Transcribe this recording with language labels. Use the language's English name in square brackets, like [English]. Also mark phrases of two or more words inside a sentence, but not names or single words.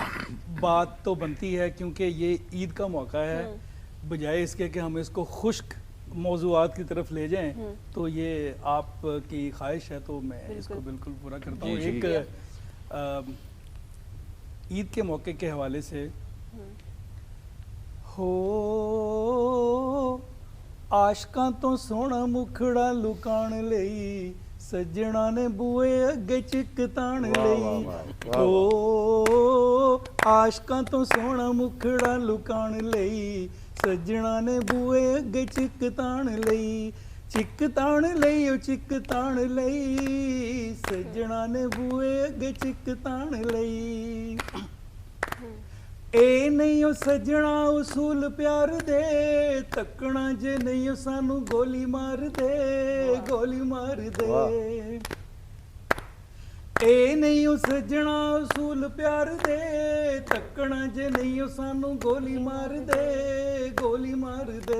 [Urdu] بات تو بنتی ہے کیونکہ یہ عید کا موقع ہے, بجائے اس کے کہ ہم اس کو خشک موضوعات کی طرف لے جائیں, تو یہ آپ کی خواہش ہے تو میں اس کو بالکل پورا کرتا ہوں. ایک عید کے موقع کے حوالے سے, [Punjabi] ہو عاشقاں تو سونا مکھڑا لکان لئی, سجنا نے بوئے اگے چکتان لئی. او عاشقاں تو سونا مکھڑا لکان لئی, سجنا نے بوئے اگے چکتان لئی. چکتان لئی, او چکتان لئی, سجنا نے بوئے اگے چکتان لئی. ਏ ਨਹੀਂ ਓ ਸਜਣਾ ਉਸੂਲ ਪਿਆਰ ਦੇ, ਤੱਕਣਾ ਜੇ ਨਹੀਂ ਓ ਸਾਨੂੰ ਗੋਲੀ ਮਾਰ ਦੇ, ਗੋਲੀ ਮਾਰ ਦੇ। ਏ ਨਹੀਂ ਓ ਸਜਣਾ ਉਸੂਲ ਪਿਆਰ ਦੇ, ਤੱਕਣਾ ਜੇ ਨਹੀਂ ਓ ਸਾਨੂੰ ਗੋਲੀ ਮਾਰ ਦੇ, ਗੋਲੀ ਮਾਰ ਦੇ।